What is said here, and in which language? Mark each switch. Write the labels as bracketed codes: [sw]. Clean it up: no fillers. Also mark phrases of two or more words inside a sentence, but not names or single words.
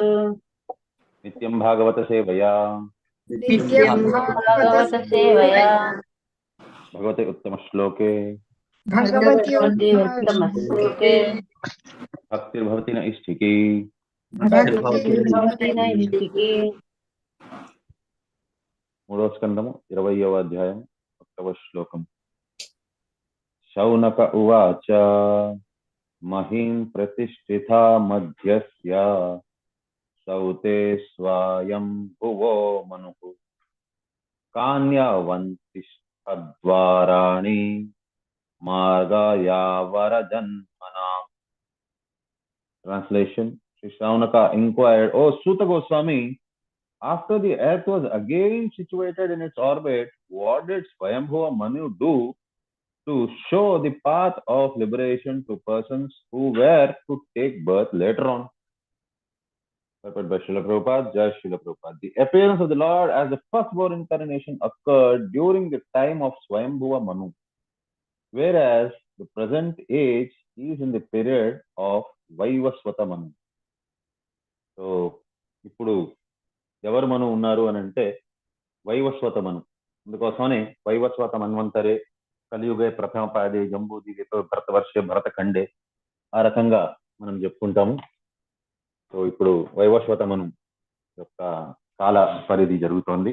[sa] नित्यं भागवत सेवया नित्यं नित्यं भागवत भागवत सेवया सेवया भगवते उत्तमश्लोके भगवति भगवते उत्तमश्लोके उत्तमश्लोके भक्तिर्भवति न इष्टिकी. भक्तिर्भवति भक्तिर्भवति नैष्ठिकी। [te] మూడో స్కందము 20వ అధ్యాయం 1వ శ్లోకం. [sa] శౌనక ఉవాచ మహిం ప్రతిష్ఠితా మధ్యస్య సౌతే స్వయం భువో మనుః కాన్యవంతిష్ఠద్వారాణి మార్గాయ వరజన్మనాం. [en] Translation: Sri Shaunaka inquired, "O Suta Goswami, after the earth was again situated in its orbit, what did Swayambhuva Manu do to show the path of liberation to persons who were to take birth later on?" Purport by Srila Prabhupada, Jai Srila Prabhupada. The appearance of the Lord as the firstborn incarnation occurred during the time of Swayambhuva Manu, whereas the present age is in the period of Vaivasvata Manu. So, [te] ఇప్పుడు ఎవరు మను ఉన్నారు అని అంటే వైవస్వత మను. అందుకోసమనే [sa] వైవస్వత మన్వంతరే కలియుగే ప్రథమ పాదే జంబూదిగే భరతవర్షే భరతఖండే [te] ఆ రకంగా మనం చెప్పుకుంటాము. సో ఇప్పుడు వైవస్వత మను యొక్క కాల పరిధి జరుగుతోంది.